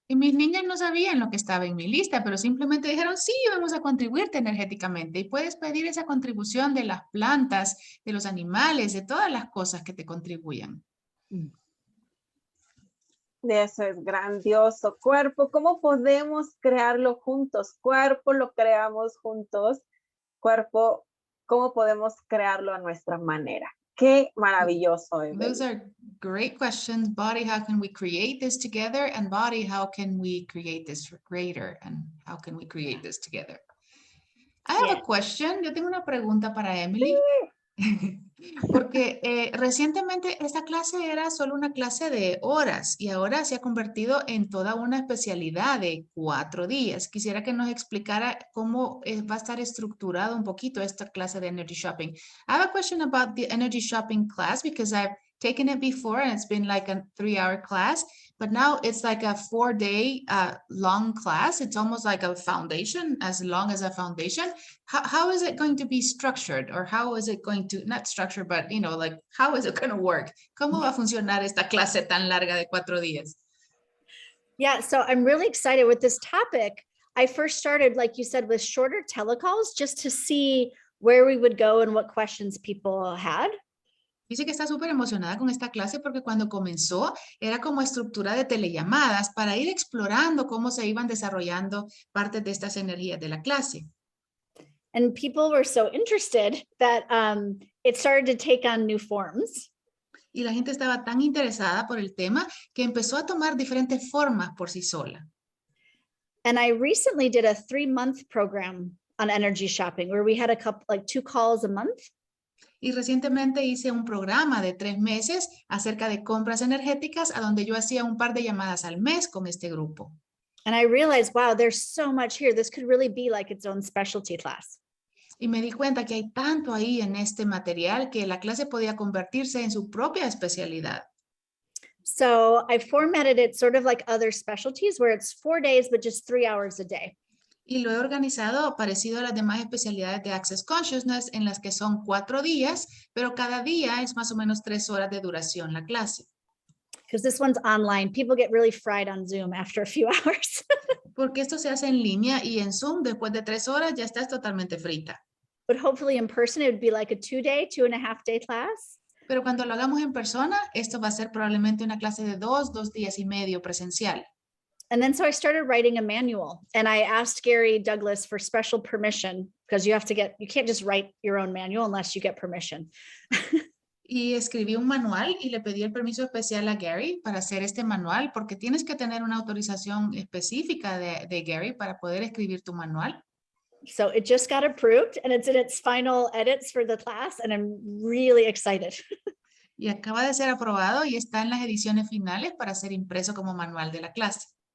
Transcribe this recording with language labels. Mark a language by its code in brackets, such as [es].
[es] Y mis niñas no sabían lo que estaba en mi lista, pero simplemente dijeron, sí, vamos a contribuirte energéticamente. Y puedes pedir esa contribución de las plantas, de los animales, de todas las cosas que te contribuyan. Eso es grandioso. Cuerpo, ¿cómo podemos crearlo juntos? Cuerpo, lo creamos juntos. Cuerpo, ¿cómo podemos crearlo a nuestra manera? Qué maravilloso. [en] Those are great questions. Body, how can we create this together? And body, how can we create this greater? And how can we create this together? I have a question. [es] Yo tengo una pregunta para Emily. Porque recientemente esta clase era solo una clase de horas y ahora se ha convertido en toda una especialidad de 4 días. Quisiera que nos explicara cómo va a estar estructurado un poquito esta clase de Energy Shopping. [en] I have a question about the Energy Shopping class because I've taken it before and it's been like a 3-hour class, but now it's like a 4-day long class. It's almost like a foundation, as long as a foundation. How is it going to be structured, or how is it going to, not structured, but you know, like, how is it going to work? [es] ¿Cómo va a funcionar esta clase tan larga de 4 días? [en] Yeah, so I'm really excited with this topic. I first started, like you said, with shorter telecalls just to see where we would go and what questions people had. [es] Dice que está súper emocionada con esta clase porque cuando comenzó era como estructura de telellamadas para ir explorando cómo se iban desarrollando partes de estas energías de la clase. [en] And people were so interested that it started to take on new forms. [es] Y la gente estaba tan interesada por el tema que empezó a tomar diferentes formas por sí sola. [en] And I recently did a 3-month program on energy shopping where we had a couple, like 2 calls a month. [es] Y recientemente hice un programa de 3 meses acerca de compras energéticas a donde yo hacía un par de llamadas al mes con este grupo. [en] And I realized, wow, there's so much here. This could really be like its own specialty class. [es] Y me di cuenta que hay tanto ahí en este material que la clase podía convertirse en su propia especialidad. [en] So I formatted it sort of like other specialties where it's 4 days, but just 3 hours a day. [es] Y lo he organizado parecido a las demás especialidades de Access Consciousness en las que son 4 días, pero cada día es más o menos 3 horas de duración la clase. [en] Because this one's online. People get really fried on Zoom after a few hours. [es] Porque esto se hace en línea y en Zoom después de 3 horas ya estás totalmente frita. [en] But hopefully in person, it would be like a 2-day, 2.5-day class. [es] Pero cuando lo hagamos en persona, esto va a ser probablemente una clase de 2 días y medio presencial. [en] And then so I started writing a manual and I asked Gary Douglas for special permission because you can't just write your own manual unless you get permission. [es] Y escribí un manual y le pedí el permiso especial a Gary para hacer este manual porque tienes que tener una autorización específica de Gary para poder escribir tu manual. [en] So it just got approved and it's in its final edits for the class and I'm really excited. [es] Y acaba de ser aprobado y está en las ediciones finales para ser impreso como manual de la clase.